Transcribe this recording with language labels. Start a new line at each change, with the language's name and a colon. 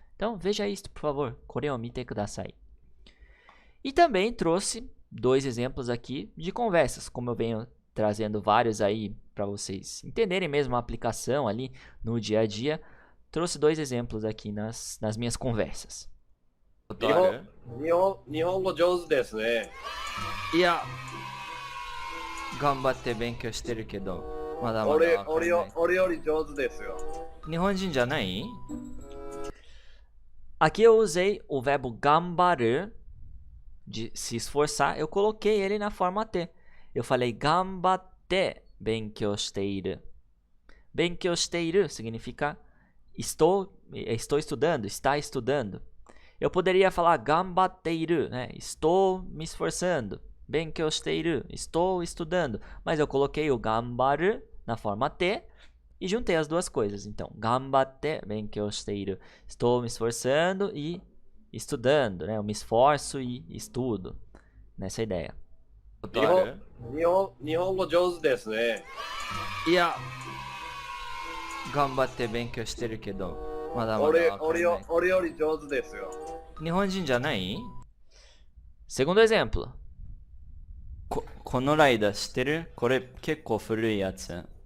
Portuguese: Então, veja isto, por favor.
Japanese: Kore o mite kudasai.
Portuguese: E também trouxe dois exemplos aqui de conversas, como eu venho trazendo vários aí para vocês entenderem mesmo a aplicação ali no dia a dia. Trouxe dois exemplos aqui nas minhas conversas.
Japanese: 日本語上手ですね。いや、頑張って勉強してるけど、まだまだわかんない。俺より上手ですよ。日本人じゃない?
Portuguese: Aqui eu usei o verbo gambaru, de se esforçar, eu coloquei ele na forma T. Eu falei
Japanese: gambatte benkyou shiteiru. Benkyou shiteiru
Portuguese: significa estou estudando, está estudando. Eu poderia falar gambatteiru, né? Estou me esforçando.
Japanese: Benkyou shiteiru,
Portuguese: estou estudando. Mas eu coloquei o gambaru na forma T e juntei as duas coisas. Então,
Japanese: gambatte benkyou shiteiru.
Portuguese: Estou me esforçando e estudando, né? Eu me esforço e estudo. Nessa ideia.
Japanese: 日本語上手ですね。いや、頑張って勉強してるけど、まだまだわかんない。俺より上手ですよ。日本人じゃない?
Portuguese: Segundo exemplo.
Japanese: このライダー知ってる？これ結構古いやつ。